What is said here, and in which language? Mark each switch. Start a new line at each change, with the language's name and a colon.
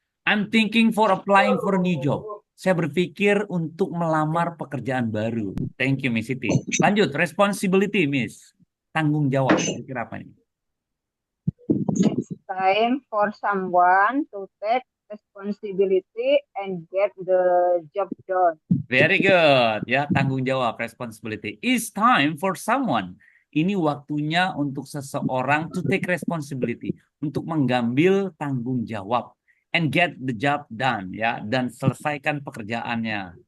English: I'm thinking for applying for a new job.
Indonesian: Saya berpikir untuk melamar pekerjaan baru.
English: Thank you, Miss Siti.
Indonesian: Lanjut, responsibility, Miss. Tanggung jawab. Kira-kira apa ini?
English: It's time for someone to take responsibility and get the job done. Very good.
Indonesian: Ya, tanggung jawab, responsibility.
English: It's time for someone.
Indonesian: Ini waktunya untuk seseorang
English: to take responsibility.
Indonesian: Untuk mengambil tanggung jawab.
English: And get the job done.
Indonesian: Ya, dan selesaikan pekerjaannya.